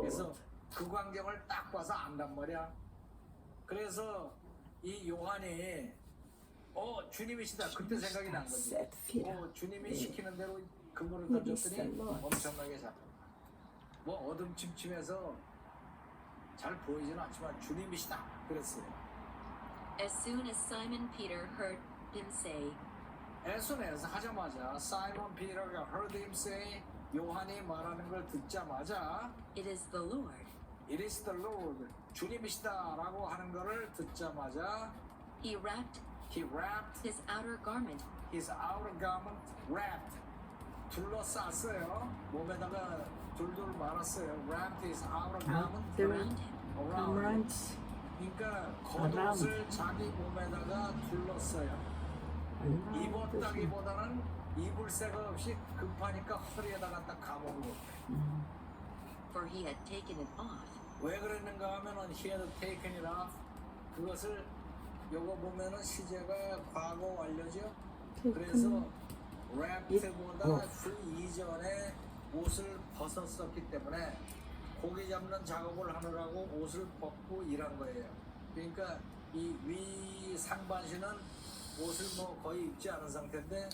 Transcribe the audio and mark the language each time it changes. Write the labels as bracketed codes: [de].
[ko] 그래서 그 광경을 딱 봐서 안단 말이야. 그래서 이 요한이 주님이시다. 그때 생각이 난 거지. [en] Said Peter. [ko] 주님이 시키는 대로 그물을 [en] It is [ko] 던졌더니 [en] the Lord. [ko] 엄청나게 잡혀. 뭐 어둠침침해서 잘 보이지는 않지만 주님이시다. 그랬어요. [en] As soon as Simon Peter heard him say, As soon as [ko] 하자마자 사이먼 피터가 [en] heard him say [ko] 요한이 말하는 걸 듣자마자 [en] "It is the Lord," It is the Lord [ko] 주님이시다라고 하는 거를 듣자마자 [en] he wrapped He wrapped his outer garment his outer garment wrapped [ko] 둘러쌌어요. 몸에다가 둘둘 말았어요. [en] Wrapped his outer garment around him. around. Around. [ko] 그러니까 겉옷을 자기 몸에다가 둘렀어요. 입었다기보다는 입을 새가 없이 급하니까 허리에다가 딱 감아보고. [en] For he had taken it off, [ko] 왜 그랬는가 하면은 [en] he had taken it off. [ko] 그것을 요거 보면은 시제가 과거 완료죠. 그래서 wrapped보다 그 이전에 옷을 벗었었기 때문에 고기 잡는 작업을 하느라고 옷을 벗고 일한 거예요. 그러니까 이 위 상반신은 옷을 뭐 거의 입지 않은 상태인데